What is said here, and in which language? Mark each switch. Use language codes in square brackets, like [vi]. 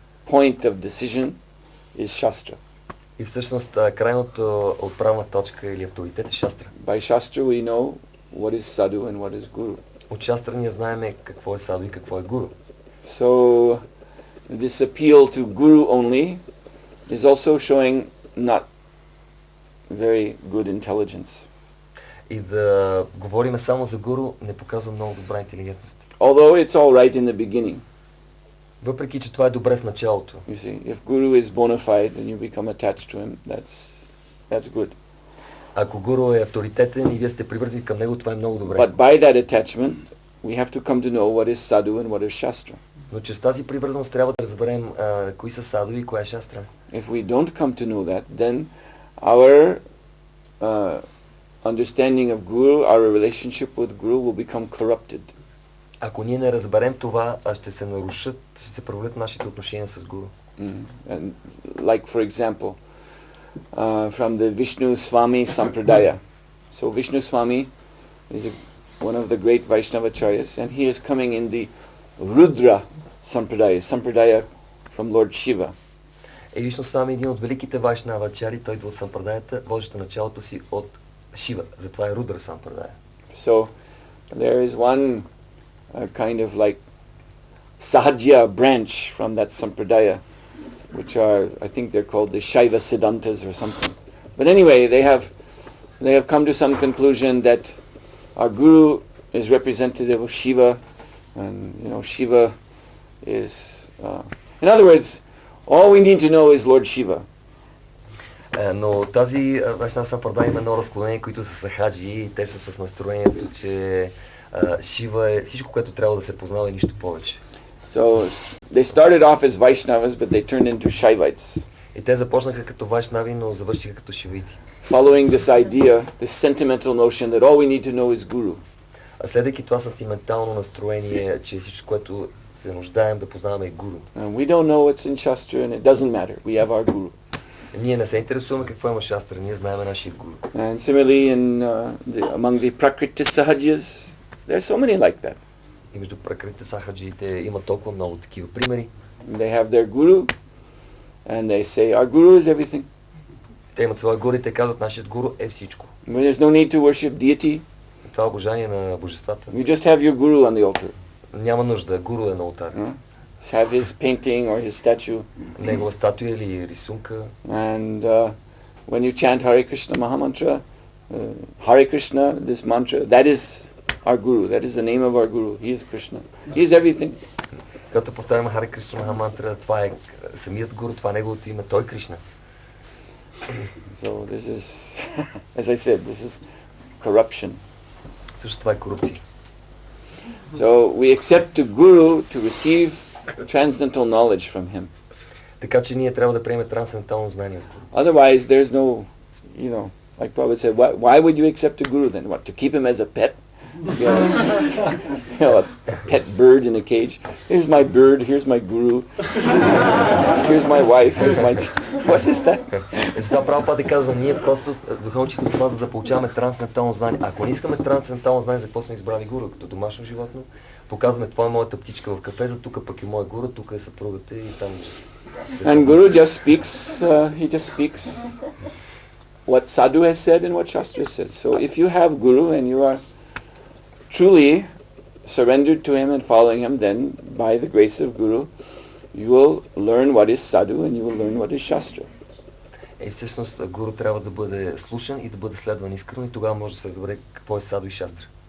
[en] point of decision is Shastra. [bg] И всъщност крайното отправна точка или авторитет е шастра. [en] By Shastra we know what is sadhu and what is guru. [bg] От шастра ние знаем какво е саду и какво е гуру. [en] So this appeal to guru only is also showing not very good intelligence. [bg] И да говорим само за гуру не показва много добра интелигентност. [en] Although it's all right in the beginning. [bg] Въпреки че това е добре в началото. [en] You see, if guru is bona fide and you become attached to him, that's good. [bg] Ако гуру е авторитетен и вие сте привързани към него, това е много добре. [en] But by that attachment, we have to come to know what is sadhu and what is shastra. [bg] Но чрез тази привързаност трябва да разберем кои са саду и коя е шастра. [en] If we don't come to know that, then our understanding of guru, our relationship with guru will become corrupted. [bg] Ако ние не разберем това, ще се нарушат, ще се провалят нашите отношения с гуру. [en] And like for example, from the Vishnu Swami Sampradaya. So Vishnu Swami is one of the great Vaishnavacharyas, and he is coming in the Rudra Sampradaya from Lord Shiva. [bg] И Вишну Свами е един от великите вайшнавачари, той идва от Сампрадаята, водеща началото си от Шива, затова е Рудра Сампрадая. [en] So there is one kind of like Sahajya branch from that Sampradaya, which are, I think they're called the Shaiva Siddhantas or something. But anyway, they have come to some conclusion that our Guru is representative of Shiva, and Shiva is, in other words, all we need to know is Lord Shiva. [bg] Но тази Вайшнава Сампрадая има едно разклонение, които са сахаджи и те са с настроението, че Шива е всичко, което трябва да се познава и нищо повече. [en] So they started off as Vaishnavas, but they turned into Shaivites. [bg] И те започнаха като вайшнави, но завършиха като шивити. [en] Following this idea, this sentimental notion that all we need to know is Guru. [bg] Следвайки това сантиментално настроение, че всичко, което се нуждаем да познаваме е гуру. [en] And we don't know what's in Shastra and it doesn't matter. We have our Guru. [bg] Ние не се интересуваме какво има шастра, ние знаем нашия гуру. [en] And similarly among the Prakriti Sahajas, there are so many like that. [bg] И между пракрити сахаджиите има толкова много такива примери. [en] They have their Guru and they say our Guru is everything. [bg] Те имат своя гуру и те казват, нашият гуру е всичко. [en] There's no need to worship deity. [bg] Това е обожание на божествата. [en] You just have your Guru on the altar. [bg] Няма нужда, гуру е на ултар. [en] Just have his painting or his statue. [bg] Негова статуя или рисунка. [en] And when you chant Hare Krishna Mahamantra, Hare Krishna, this mantra, that is our Guru. That is the name of our Guru. He is Krishna. He is everything. [bg] Когато повтаряме Харе Кришна Махамантра, това е самият гуру, това е неговото име, той Кришна. [en] So this is, as I said, this is corruption. [bg] Също това е корупция. [en] So we accept the Guru to receive transcendental knowledge from him. [bg] Така че ние трябва да приемем трансцендентално знание от гуру. [en] Otherwise there's no, like Prabhupada said, why would you accept a Guru then? What, to keep him as a pet? A pet bird in a cage. Here's my bird, here's my Guru, here's my wife, here's my... What is that? [bg] Затова Прабхупада казва, ние просто духовничите с това, за да получаваме трансцендентално знание. Ако не искаме трансцендентално знание, за какво сме избрали гуру? Като домашно животно, показваме, това е моята птичка в кафеза, тук пък е моя гуру, тук е съпругата и там... [en] And Guru just speaks, he just speaks what Sadhu has said and what Shastra says. So if you have Guru and you are truly surrendered to him and following him, then by the grace of Guru, you will learn what is Sadhu and you will learn what is Shastra. [bg] И всъщност гуру трябва да бъде слушан и да бъде следван искрено и тогава може да се разбере какво е саду и шастра.